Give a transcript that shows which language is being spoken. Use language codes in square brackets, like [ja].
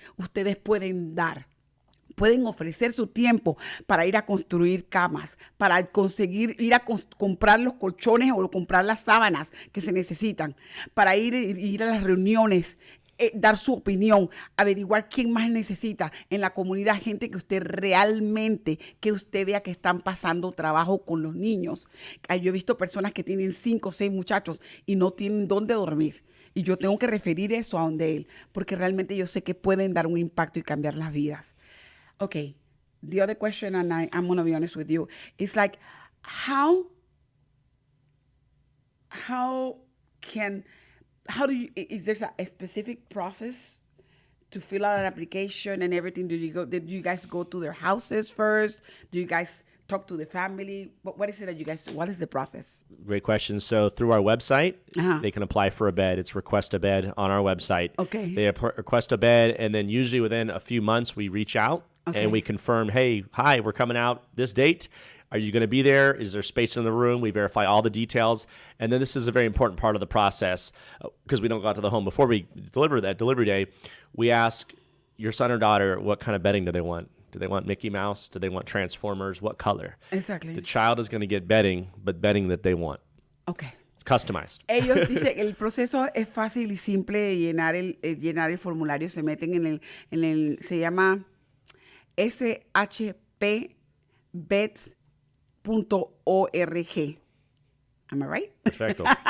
[es] Ustedes pueden dar. Pueden ofrecer su tiempo para ir a construir camas, para conseguir ir a comprar los colchones o comprar las sábanas que se necesitan, para ir a las reuniones, dar su opinión, averiguar quién más necesita en la comunidad, gente que usted realmente, que usted vea que están pasando trabajo con los niños. Yo he visto personas que tienen 5 o 6 muchachos y no tienen dónde dormir. Y yo tengo que referir eso a donde él, porque realmente yo sé que pueden dar un impacto y cambiar las vidas. [en] Okay, the other question, and I'm going to be honest with you, is like, how do you, is there a specific process to fill out an application and everything? Did you guys go to their houses first? Do you guys talk to the family? What is it that you guys do? What is the process? Great question. So through our website, they can apply for a bed. It's Request a Bed on our website. Okay. They request a bed, and then usually within a few months, we reach out and we confirm, hey, hi, we're coming out this date. Are you going to be there? Is there space in the room? We verify all the details. And then this is a very important part of the process because we don't go out to the home. Before we deliver that delivery day, we ask your son or daughter what kind of bedding do they want. Do they want Mickey Mouse? Do they want Transformers? What color? Exactly. The child is going to get bedding, but bedding that they want. Okay. It's customized. [es] Ellos dicen que el proceso es fácil y simple de llenar el formulario. Se meten en el se llama shpbeds.org. [en] Am I right? [es] Perfecto.